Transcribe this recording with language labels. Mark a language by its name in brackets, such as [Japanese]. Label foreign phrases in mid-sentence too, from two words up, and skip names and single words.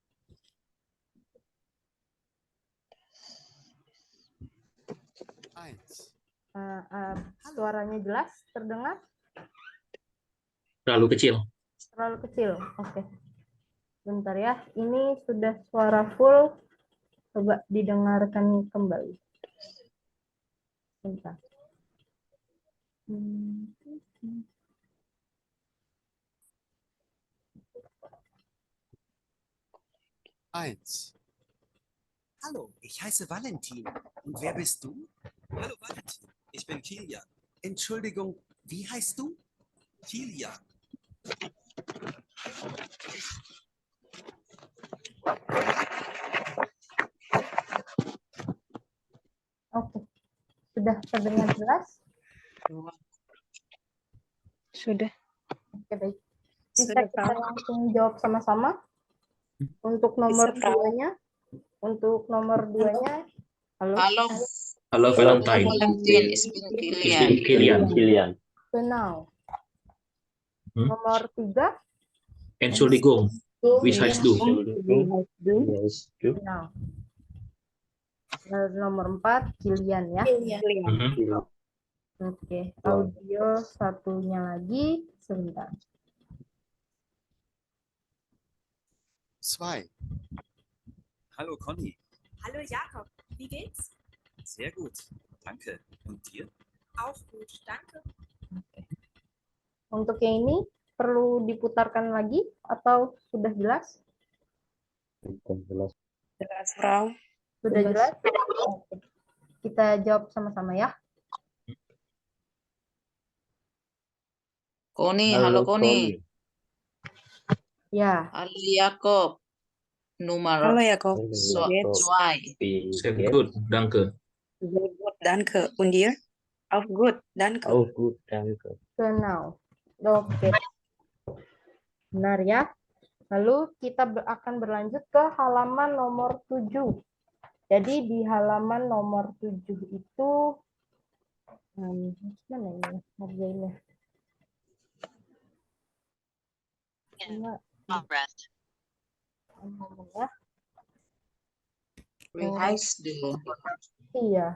[Indonesian] Suaranya jelas, terdengar? Terlalu kecil. Terlalu kecil, oke. Bentar ya, ini sudah suara full. Coba didengarkan kembali. Bentar. [German] Eins. Hallo, ich heiße Valentin. Und wer bist du? Hallo Valentin, ich bin Kilian. Entschuldigung, wie heißt du? Kilian. [Indonesian] Oke. Sudah terdengar jelas? Sudah. Oke, baik. Bisa kita langsung jawab sama-sama. Untuk nomor 2-nya. Untuk nomor 2-nya. Halo. [German] Halo. Halo Valentine. Valentin, ich bin Kilian. Kilian. [Indonesian] Genau. Nomor 3. [German] Entschuldigung, wie heißt du? Genau. [Indonesian] Nomor 4, Kilian ya. Oke, audio satunya lagi. Sebentar. [German] 2. Hallo Conny. Hallo Jakob, wie geht's? Sehr gut, danke. Und dir? Auch gut, danke. [Indonesian] Untuk yang ini perlu diputarkan lagi atau sudah jelas? Jelas, Frau. Sudah jelas? Oke. Kita jawab sama-sama ya. Koni, halo Koni. Ya. [German] Halo Jakob. Nummer Halo Jakob. 2. Sehr gut, danke. Sehr gut, danke. Und dir? Auch gut, danke. Auch gut, danke. Genau. [Indonesian] Oke. Benar ya. Lalu kita akan berlanjut ke halaman nomor 7. Jadi di halaman nomor 7 itu mana ini ngerjainnya? Iya.